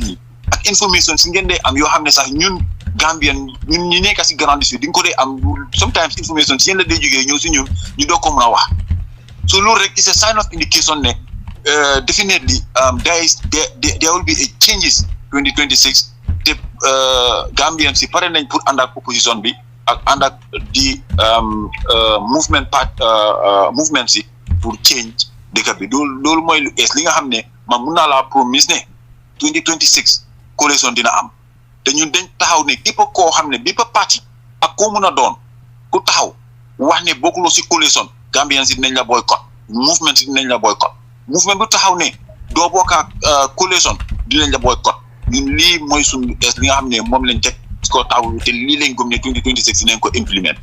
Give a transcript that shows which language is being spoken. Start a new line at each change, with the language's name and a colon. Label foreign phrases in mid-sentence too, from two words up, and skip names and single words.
Wolof: ñi ak information si ngeen dee am yoo xam ne sax ñun Gambian ñun ñi nekk si grande sud di nga ko dee am sometimes information si yéen la dee jógee ñëw si ñun ñu doog ko mën a wax so loolu rek
English: is a sign of indication
Wolof: ne
English: definitely there will be a changes
Wolof: 2026 te Gambian si pare nañ pour ànd ak opposition bi ak ànd ak di movement si pour change dëkk bi loolu mooy lu ees li nga xam ne man mun naa laa promise ne 2026 coalition dina am te ñun dañ taxaw ne képp koo xam ne bépp parti ak koo mun a doon ku taxaw wax ne bokkuloo si coalition Gambian si dinañ la boycott movement si dinañ la boycott movement bu taxaw ne doo bokk ak coalition dinañ la boycott ñun lii mooy suñu ees li nga xam ne moom lañ teg si ko taxaw te lii lañ gëm ne 2026 dinañ ko implement.